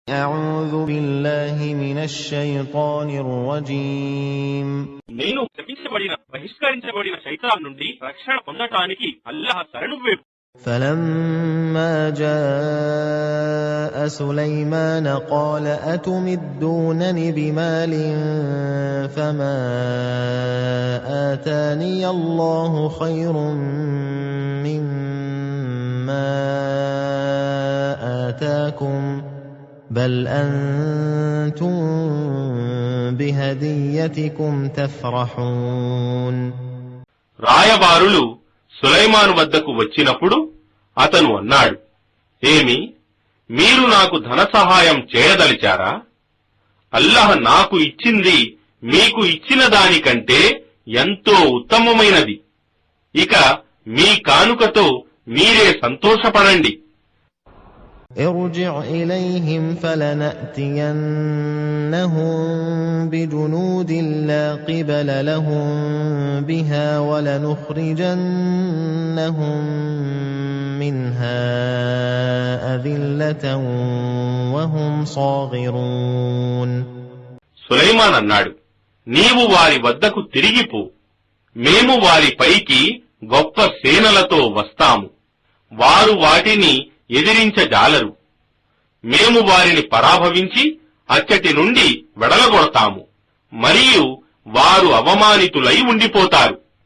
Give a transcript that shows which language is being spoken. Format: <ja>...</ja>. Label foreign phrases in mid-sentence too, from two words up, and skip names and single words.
<ar>أعوذ بالله من الشيطان الرجيم</ar> <te>నేను శపించబడిన బహిష్కరించబడిన శైతాన్ నుండి రక్షణ పొందటానికి అల్లాహ్ శరణు వేపు.</te> <ar>فلما جاء سليمان قال أتمدونني بمال فما آتاني الله خير مما آتاكم بل أنتم بهديتكم تفرحون.</ar> <te>రాయబారులు సులైమాను వద్దకు వచ్చినప్పుడు అతను అన్నాడు, ఏమి, మీరు నాకు ధన సహాయం చేయదలిచారా? అల్లాహ్ నాకు ఇచ్చింది మీకు ఇచ్చిన దానికంటే ఎంతో ఉత్తమమైనది. ఇక మీ కానుకతో మీరే సంతోషపడండి.</te> <ar>ارجع إليهم فلنأتينهم بجنود لا قبل لهم بها ولنخرجنهم منها أذلة وهم صاغرون.</ar> <te>సులైమాన్ అన్నాడు, నీవు వారి వద్దకు తిరిగిపో, మేము వారిపైకి గొప్ప సేనలతో వస్తాము, వారు వాటిని ఎదిరించజాలరు. మేము వారిని పరాభవించి అచ్చటి నుండి వెడలగొడతాము, మరియు వారు అవమానితులై ఉండిపోతారు.</te>